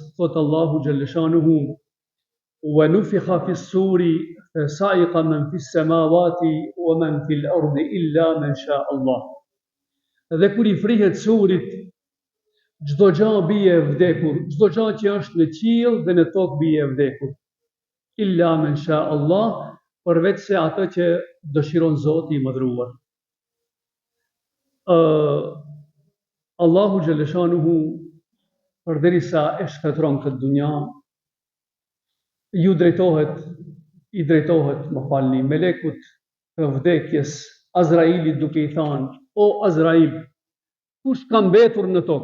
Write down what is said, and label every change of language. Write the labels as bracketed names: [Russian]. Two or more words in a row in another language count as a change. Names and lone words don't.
[Albanian] thot Allahu Gjellëshanuhu, [Arabic] ونفخ في الصور فصعق من في السماوات ومن في الأرض إلا من شاء الله. [Albanian] Dhe kur I frihet surit, çdo gjë bie e vdekur, çdo gjë që është në qiell dhe në tokë bie e vdekur. [Arabic] إلا من شاء الله, [Albanian] përveç se atë që dëshiron Zoti I mëdhëruar. Allahu Gjellëshanuhu, përderisa e shkatron këtë dunja, I drejtohet, më falni, melekut të vdekjes, Azrailit duke I thënë: O Azrail, kush ka mbetur në tokë?